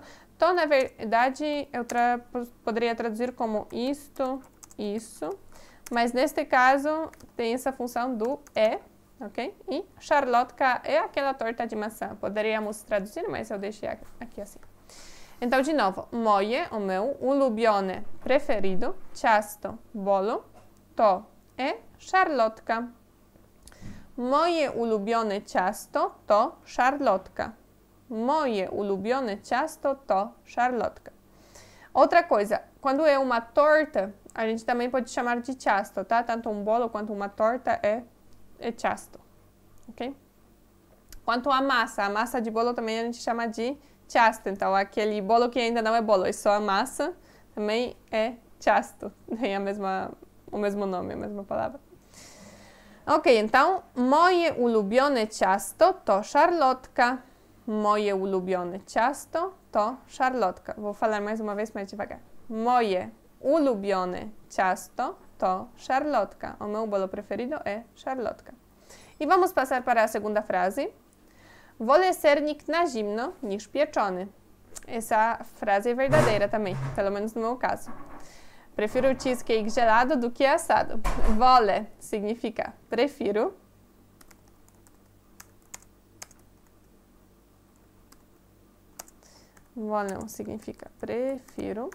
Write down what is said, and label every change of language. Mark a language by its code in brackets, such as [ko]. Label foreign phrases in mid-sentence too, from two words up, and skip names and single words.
[pt] To, na verdade, eu poderia traduzir como isto, isso. Mas neste caso, tem essa função do é, ok? E szarlotka é aquela torta de maçã. Poderíamos traduzir, mas eu deixei aqui assim. Então, de novo, moje, o meu, [pl] ulubione, preferido, ciasto, bolo, to é szarlotka. Moje ulubione ciasto to szarlotka. Moje ulubione ciasto to szarlotka. [pt] Outra coisa, quando é uma torta, a gente também pode chamar de ciasto, tá? Tanto um bolo quanto uma torta é ciasto, ok? Quanto a massa de bolo também a gente chama de ciasto. Então, aquele bolo que ainda não é bolo, é só a massa, também é ciasto. Tem o mesmo nome, a mesma palavra. Ok, então, [pl] moje ulubione ciasto to szarlotka. Moje ulubione ciasto to szarlotka. [pt] Vou falar mais uma vez, mais devagar. [pl] Moje ulubione ciasto to szarlotka. [pt] O meu bolo preferido é szarlotka. E vamos passar para a segunda frase. [pl] Wolę sernik na zimno niż pieczony. [pt] Essa frase é verdadeira também, pelo menos no meu caso. Prefiro o cheesecake gelado do que assado. Wolę significa prefiro. Wolę significa prefiro.